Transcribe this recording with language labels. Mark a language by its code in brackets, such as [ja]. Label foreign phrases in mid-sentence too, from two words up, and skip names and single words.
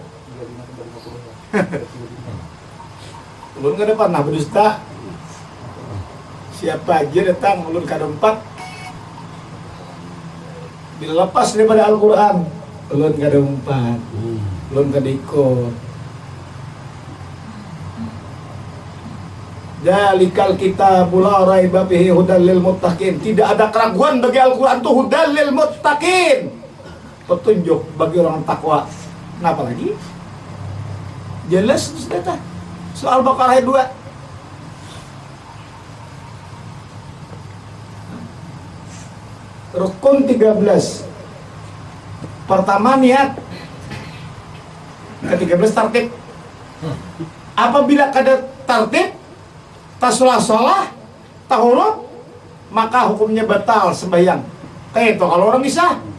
[bjn] Ulun kan depan nah berdusta. Siapa aja datang ulun kada 4. Dilepas daripada Al-Quran, ulun kada 4. Ulun kada ikut. [ar] Zalikal kitabul la raiba fihi hudal lil muttaqin. [bjn] Tidak ada keraguan bagi Al-Quran itu [ar] hudal lil muttaqin. [bjn] Petunjuk bagi orang takwa. Kenapa lagi? Jelas sudah. Soal Baqarah 2. Rukun 13. Pertama niat. Ke-13 tartib. Apabila kada tartib, tasulah tahuruf, maka hukumnya batal sembahyang. Kayak itu kalau orang bisa